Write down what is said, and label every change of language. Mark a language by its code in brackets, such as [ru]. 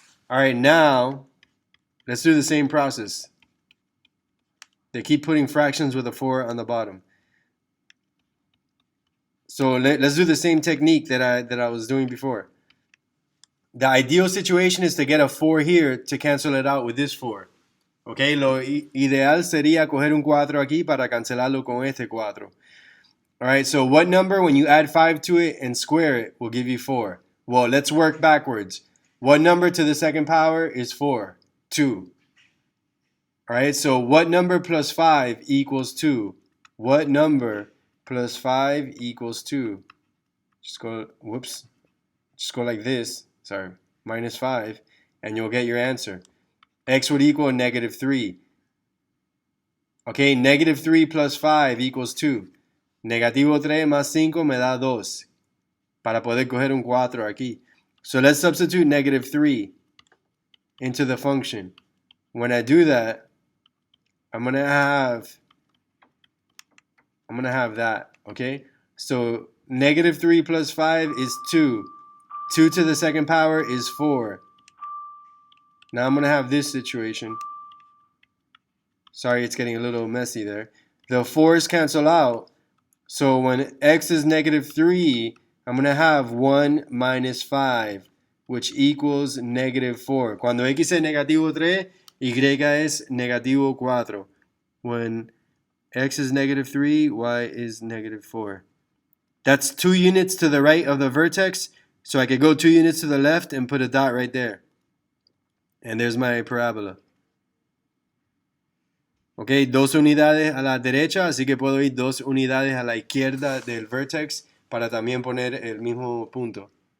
[en] All right, now let's do the same process. They keep putting fractions with a 4 on the bottom. So let's do the same technique that I was doing before. The ideal situation is to get a 4 here to cancel it out with this 4. [es] Okay, lo ideal sería coger un 4 aquí para cancelarlo con este 4. [en] All right, so what number, when you add 5 to it and square it, will give you 4? Well, let's work backwards. What number to the second power is 4? 2. All right, so what number plus 5 equals 2? What number plus 5 equals 2? Just go like this. Sorry, -5, and you'll get your answer. X would equal -3. Okay, -3 plus 5 equals 2. [es] -3 más 5 me da 2. Para poder coger un 4 aquí. [en] So let's substitute -3 into the function. When I do that, I'm gonna have that, okay? So -3 plus 5 is 2. 2 to the second power is 4. Now I'm gonna have this situation. Sorry, it's getting a little messy there. The 4's cancel out. So when x is -3, I'm gonna have 1 minus 5, which equals -4. [es] Cuando x es -3, y es -4. [en] When x is -3, y is -4. That's 2 units to the right of the vertex, so I could go 2 units to the left and put a dot right there. And there's my parabola. [es] Ok, 2 unidades a la derecha, así que puedo ir 2 unidades a la izquierda del vertex para también poner el mismo punto.